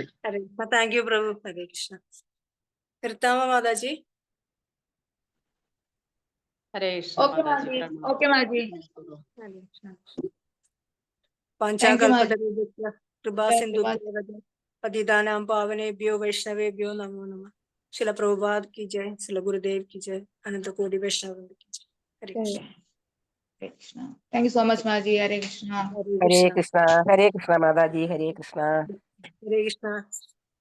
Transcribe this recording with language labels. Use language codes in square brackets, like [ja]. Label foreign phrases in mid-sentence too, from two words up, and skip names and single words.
[en] thank you [ml] പ്രഭു. ഹരേ കൃഷ്ണ. കീർത്താമ മാതാജി. ഹരേ കൃഷ്ണ. ഓക്കെ മാജി. [sa] പാഞ്ചാകൽപതരുഭ്യഃ കൃപാ സിന്ധുഭ്യോ പതിതാനാം പാവനേഭ്യോ വൈഷ്ണവേഭ്യോ നമോ നമഃ. [hi] ശില പ്രഭുപാദ് की जय, ശില ഗുരുദേവ് की जय, अनंत कोटि वैष्णव की जय. हरे कृष्ण. [en] Thank you so much മാജി. ഹരേ കൃഷ്ണ. [hi] हरे कृष्ण. [ml] ഹരേ കൃഷ്ണ മാതാജി. ഹരേ കൃഷ്ണ. [hi] हरे कृष्ण.